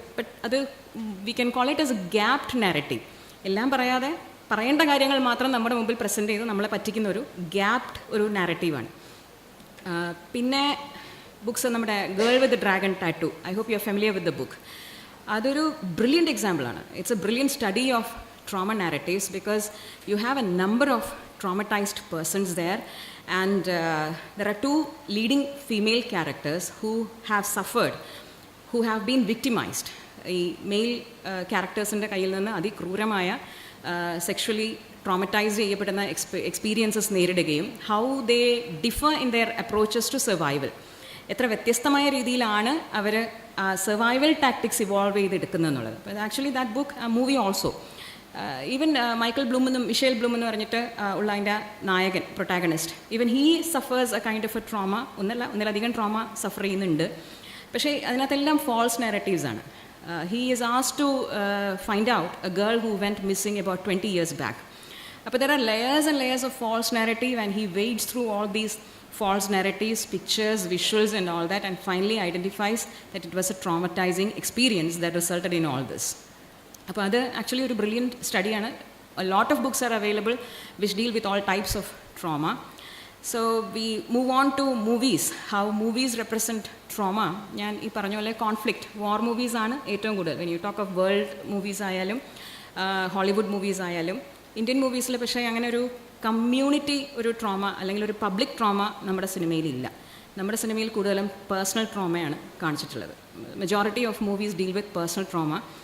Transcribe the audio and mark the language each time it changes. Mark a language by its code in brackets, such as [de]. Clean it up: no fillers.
[ml] But അത് [en] We can call it as a gapped narrative. [ml] എല്ലാം പറയാതെ പറയേണ്ട കാര്യങ്ങൾ മാത്രം നമ്മുടെ മുമ്പിൽ പ്രസൻറ്റ് ചെയ്ത് നമ്മളെ പറ്റിക്കുന്ന ഒരു ഗ്യാപ്ഡ് ഒരു നാരറ്റീവാണ്. പിന്നെ ബുക്സ് നമ്മുടെ [en] Girl with dragon tattoo, I hope you are familiar with the book. [ml] അതൊരു ബ്രില്യൻറ്റ് എക്സാമ്പിളാണ്. [en] It's a brilliant study of trauma narratives because you have a number of traumatized persons there, and there are 2 leading female characters who have suffered, who have been victimized. [ml] ഈ mail ക്യാരക്ടേഴ്സിൻ്റെ കയ്യിൽ നിന്ന് അതിക്രൂരമായ sexually traumatised ചെയ്യപ്പെടുന്ന experiences നേരിടുകയും [en] How they differ in their approaches to survival. [ml] എത്ര വ്യത്യസ്തമായ രീതിയിലാണ് അവർ survival tactics evolve ചെയ്തെടുക്കുന്നതെന്നുള്ളത്. [en] actually that book movie also even Michael Bloom എന്നും Michelle Bloom [ml] എന്ന് പറഞ്ഞിട്ട് ഉള്ള അതിൻ്റെ നായകൻ [en] Protagonist, even he suffers a kind of a trauma. [ml] ഒന്നിലധികം ട്രോമ സഫർ ചെയ്യുന്നുണ്ട്. പക്ഷേ അതിനകത്തെല്ലാം ഫോൾസ് നാരറ്റീവ്സ് ആണ്. [en] He is asked to find out a girl who went missing about 20 years back. But there are layers and layers of false narrative, and he wades through all these false narratives, pictures, visuals and all that, and finally identifies that it was a traumatizing experience that resulted in all this. [ml] അപ്പോൾ അത് actually ഒരു brilliant സ്റ്റഡിയാണ്. [en] A lot of books are available which deal with all types of trauma. So we move on to movies, how movies represent trauma. [ml] ഞാൻ ഈ പറഞ്ഞ പോലെ conflict, വാർ മൂവീസാണ് ഏറ്റവും കൂടുതൽ. [en] when you talk of world movies [ml] ആയാലും Hollywood movies ആയാലും Indian മൂവീസിൽ പക്ഷേ അങ്ങനെ ഒരു കമ്മ്യൂണിറ്റി ഒരു ട്രോമ അല്ലെങ്കിൽ ഒരു പബ്ലിക് ട്രോമ നമ്മുടെ സിനിമയിലില്ല. നമ്മുടെ സിനിമയിൽ കൂടുതലും പേഴ്സണൽ ട്രോമയാണ് കാണിച്ചിട്ടുള്ളത്. [en] Majority of movies deal with personal trauma.